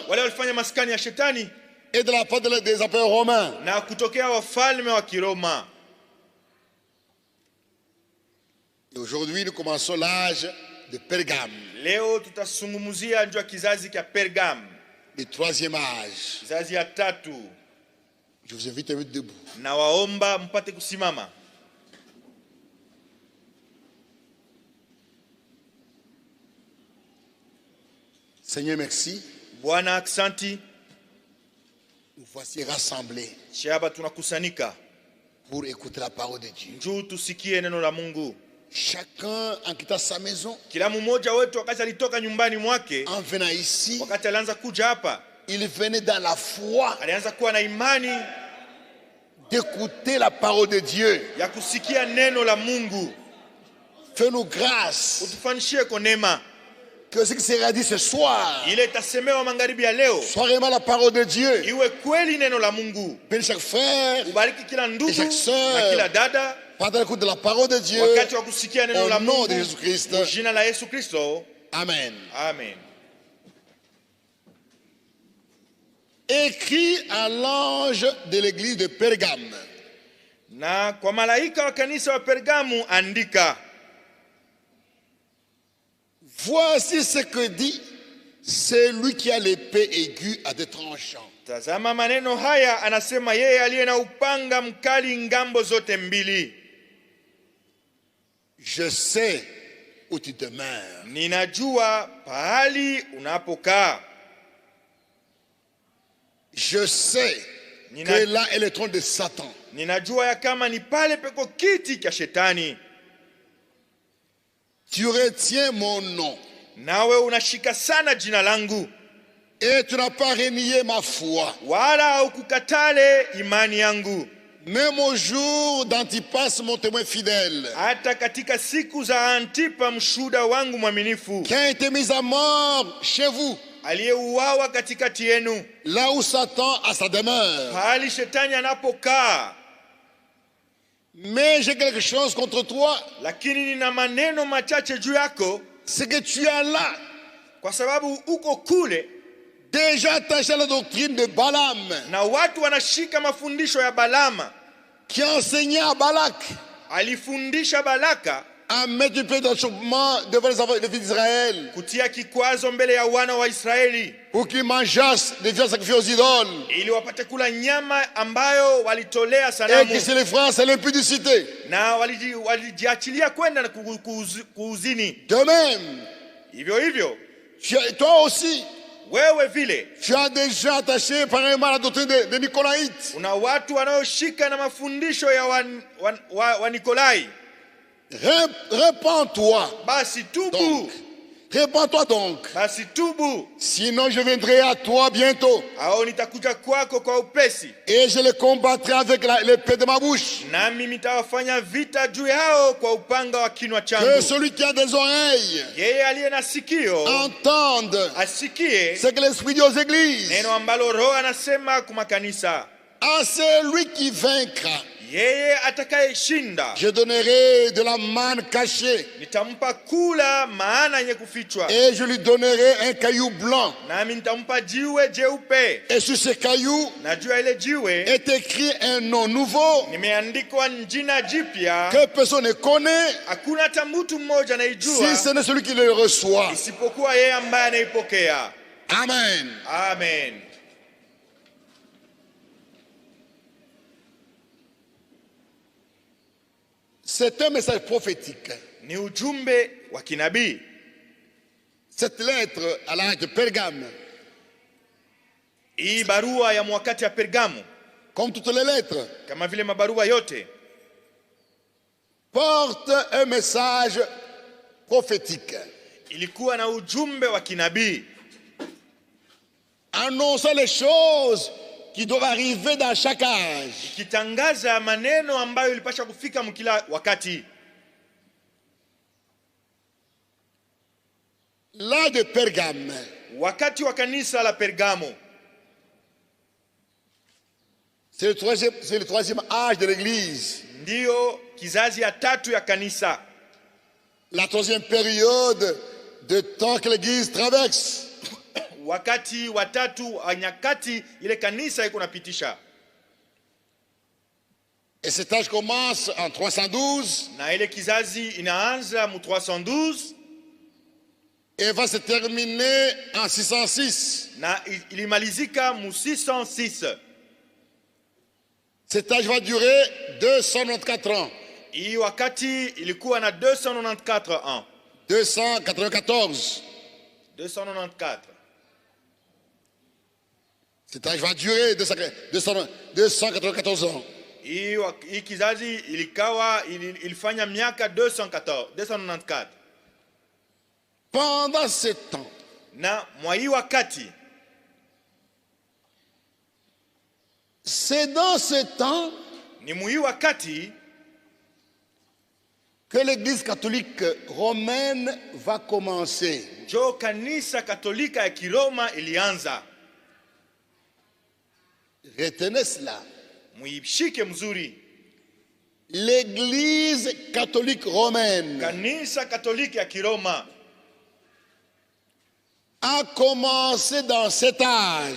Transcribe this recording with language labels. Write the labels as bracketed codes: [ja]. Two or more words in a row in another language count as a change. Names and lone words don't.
[sw] wale walifanya maskani ya shetani, [fr] et de la part des empereurs romains. [sw] na kutokea wafalme wa Kiroma. [fr] Et aujourd'hui, nous commençons l'âge de Pergame, [sw] Leo tutasungumuzia njoo kizazi cha Pergam, [fr] le troisième âge. [sw] kizazi ya tatu. [fr] Je vous invite à mettre debout. [sw] Na waomba mpate kusimama. [fr] Seigneur, merci. [sw] Bwana aksanti, [fr] Nous voici rassemblés [sw] shaba tunakusanika [fr] pour écouter la parole de Dieu. [sw] njoo tusikie neno la Mungu. [fr] Chacun en quittant sa maison, [sw] Kila mmoja wetu wakati alitoka nyumbani mwake, [fr] en venant ici, [sw] wakati alianza kuja hapa, [fr] il venait dans la foi [sw] alianza kuwa na imani [fr] d'écouter la parole de Dieu. [sw] ya kusikia neno la Mungu. [fr] Fais-nous grâce [sw] Utufanishie kwa neema [fr] que ce qui sera dit ce soir [sw] ile itasemewa magharibi ya leo [fr] soit vraiment la parole de Dieu. [sw] iwe kweli neno la Mungu. [fr] Bénis chaque frère [sw] Ubariki kila ndugu [fr] Chaque sœur. [sw] na kila dada [fr] pendant l'écoute de la parole de Dieu. [sw] wakati wa kusikia neno la [fr] Au nom [sw] Mungu. [fr] de Jésus-Christ. [sw] Kwa jina la Yesu Kristo. [fr] Amen. [sw] Amen. [fr] Écrit à l'ange de l'église de Pergame. [sw] Na kwa malaika wa kanisa wa Pergamu andika, [fr] Voici ce que dit celui qui a l'épée aiguë à deux tranchants. [sw] tazama maneno haya anasema yeye aliye na upanga mkali ngambo zote mbili. [fr] Je sais où tu demeures. [sw] Ninajua pahali unapokaa. [fr] Je sais que là est le trône de Satan. [sw] Ninajua ya kama ni pale peko kiti cha shetani. [fr] Tu retiens mon nom [sw] Nawe unashika sana jina langu, [fr] et tu n'as pas renié ma foi. [sw] wala haukukatale imani yangu. [fr] Même au jour d'Antipas, mon témoin fidèle, [sw] Hata katika siku za Antipa mshuda wangu mwaminifu, [fr] qui a été mis à mort chez vous, [sw] aliyeuawa katikati yenu, [fr] là où Satan a sa demeure. [sw] pahali shetani anapokaa. [fr] Mais j'ai quelque chose contre toi, [sw] Lakini nina maneno machache juu yako, [fr] c'est que tu as là [sw] kwa sababu uko kule [fr] déjà attaché à la doctrine de Balaam, [sw] na watu wanashika mafundisho ya Balama, [fr] qui enseignait à Balak [sw] alifundisha Balaka [fr] à mettre du pain d'achoppement devant les fils d'Israël [sw] kutia kikwazo mbele ya wana wa Israeli [fr] pour qu'ils mangeassent des viandes sacrifiées aux idoles [sw] ili wapate kula nyama ambayo walitolea [fr] et [sw] sanamu [fr] qui se les feraient à l'impudicité. [sw] na walijiachilia kwenda na kuuzini. [fr] De même, [sw] Hivyo [fr] toi aussi, [sw] wewe vile [fr] tu as déjà attaché pareillement à la doctrine des Nicolaïtes. [sw] una watu wanaoshika na mafundisho ya wa Nikolai. [fr] Répands-toi. [sw] Basi tubu. [fr] Donc, répands-toi donc. [sw] Basi tubu. [fr] Sinon, je viendrai à toi bientôt. [sw] Au nitakuja kwako kwa upesi. [fr] Et je les combattrai avec l'épée de ma bouche. [sw] Nami nitawafanya vita juu yao kwa upanga wa kinywa changu. [fr] Que celui qui a des oreilles [sw] yeye aliye na sikio [fr] entende [sw] asikie [fr] ce que l'Esprit dit aux églises. [sw] neno ambalo Roho anasema kwa makanisa. [fr] À celui qui vaincra, [sw] yeye atakayeshinda, [fr] je donnerai de la manne cachée. [sw] nitampa kula maana yenye kufichwa. [fr] Et je lui donnerai un caillou blanc. [sw] Nami nitampa jiwe jeupe. [fr] Et sur ce caillou [sw] Na juu ya ile jiwe [fr] est écrit un nom nouveau [sw] nimeandikwa jina jipya [fr] que personne ne connaît [sw] hakuna hata mtu mmoja [fr] si [sw] anaijua [fr] ce n'est celui qui le reçoit. [sw] isipokuwa yeye ambaye anaipokea. [fr] Amen. [sw] Amen. [fr] C'est un message prophétique. [sw] Ni ujumbe wa kinabii. [fr] Cette lettre à l'âge de Pergame, [sw] hii barua ya mwakati ya Pergamo, [fr] comme toutes les lettres, [sw] kama vile mabarua yote, [fr] porte un message prophétique. [sw] ilikuwa na ujumbe wa kinabii, [fr] annonçant les choses qui doivent arriver dans chaque âge. [sw] ikitangaza maneno ambayo ilipaswa kufika mkila wakati. [fr] L'âge de Pergame, [sw] wakati wa kanisa la Pergamo, [fr] c'est le troisième âge de l'Église. [sw] ndio kizazi ya tatu ya kanisa. [fr] La troisième période de temps que l'Église traverse. [sw] wakati wa tatu wa nyakati ile kanisa iko napitisha. [fr] Et cet âge commence en 312 [sw] na ile kizazi inaanza mu 312 [fr] et va se terminer en 606. [sw] na ilimalizika mu 606. [fr] Cet âge va durer 294 ans. [sw] Hii wakati ilikuwa na 294 ans. [fr] 294. [sw] 294. [fr] Cet âge va durer 294 ans. [sw] Hii kizazi ilifanya miaka 294. [fr] Pendant ce temps, [sw] na mwa hii wakati, [fr] c'est dans ce temps [sw] ni mwa hii wakati [fr] que l'Église catholique romaine va commencer. [sw] Jo kanisa katolika ya Kiroma ilianza. [fr] Retenez cela. [sw] Muishike mzuri. [fr] L'Église catholique romaine [sw] Kanisa katolika ya Kiroma [fr] a commencé dans cet âge.